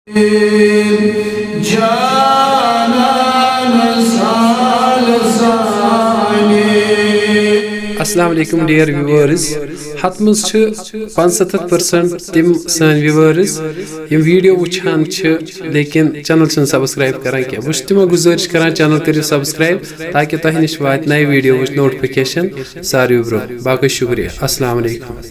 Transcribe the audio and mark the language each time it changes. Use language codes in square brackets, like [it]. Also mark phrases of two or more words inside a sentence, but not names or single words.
[ar] السلام عليكم [en] dear viewers. [ks] Hatmuz ch 75% tim san viewers yim video wuchan ch lekin channel chun subscribe karan ke wustimo guzarish karan channel kariyo subscribe taki tahi nish vaat nay video wuch notification sari bro baqi shukriya. [ar] السلام عليكم.